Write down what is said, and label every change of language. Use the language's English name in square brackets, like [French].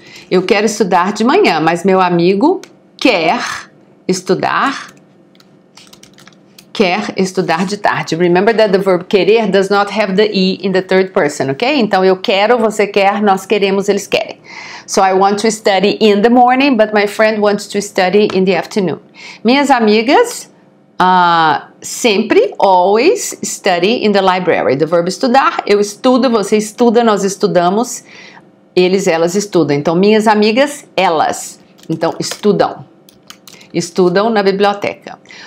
[Portuguese] Eu quero estudar de manhã, mas meu amigo quer estudar de tarde. [English] Remember that the verb querer does not have the E in the third person, ok? [Portuguese] Então, eu quero, você quer, nós queremos, eles querem. [English] So, I want to study in the morning, but my friend wants to study in the afternoon. [Portuguese] Minhas amigas sempre, always, [English] study in the library. The verb [Portuguese] estudar, eu estudo, você estuda, nós estudamos, eles, elas estudam. Então, minhas amigas, elas. Então, estudam na biblioteca.